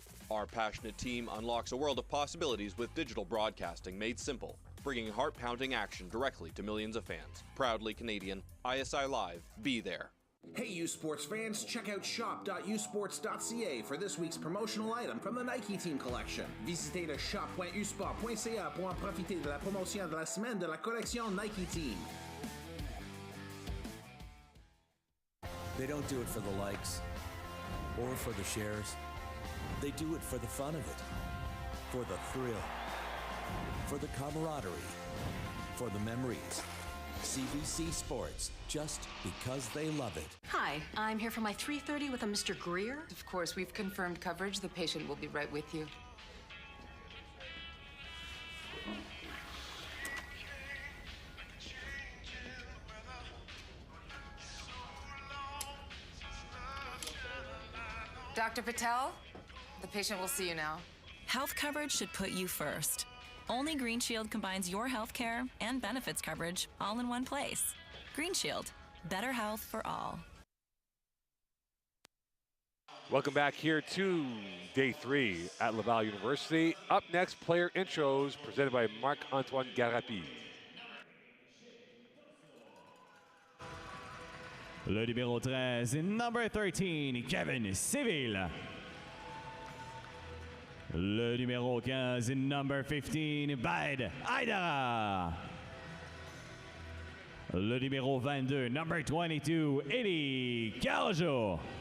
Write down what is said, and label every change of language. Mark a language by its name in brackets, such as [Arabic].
[English] Our passionate team unlocks a world of possibilities with digital broadcasting made simple, bringing heart-pounding action directly to millions of fans. Proudly Canadian, ISI Live, be there. Hey, U Sports fans, check out shop.usports.ca for this week's promotional item from the Nike Team Collection. [French] Visitez le shop.usport.ca pour en profiter de la promotion de la semaine de la collection Nike Team. [English] They don't do it for the likes or for the shares. They do it for the fun of it, for the thrill, for the camaraderie, for the memories. CBC Sports, just because they love it. Hi, I'm here for my 3:30 with a Mr. Greer. Of course, we've confirmed coverage. The patient will be right with you. Dr. Patel, the patient will see you now. Health coverage should put you first. Only Green Shield combines your health care and benefits coverage all in one place. Green Shield, better health for all. Welcome back here to day 3 at Laval University. Up next, player intros presented by Marc-Antoine Garapi. [French] Le numéro 13, [English] number 13, [French] Kevin Civil. Le numéro 15, [English] number 15, [French] Bad Aidara. Le numéro 22, [English] number 22, [French] Eddie Caljo.